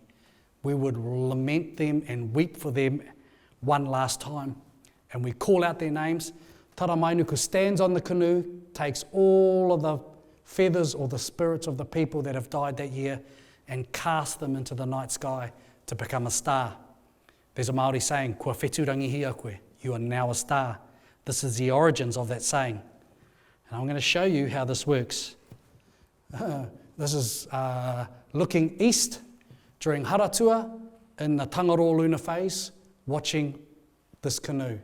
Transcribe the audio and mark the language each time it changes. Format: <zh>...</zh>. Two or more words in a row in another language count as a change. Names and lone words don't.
<en>We would lament them and weep for them one last time. And we call out their names. Tara Mainuku stands on the canoe, takes all of the feathers or the spirits of the people that have died that year and casts them into the night sky to become a star. There's a Māori saying,</en> <mi>"Kua whetū rangi hia koe,"</mi> <en>you are now a star. This is the origins of that saying. And I'm going to show you how this works. This is looking east during Haratua in the Tangaroa lunar phase, watching this canoe.</en>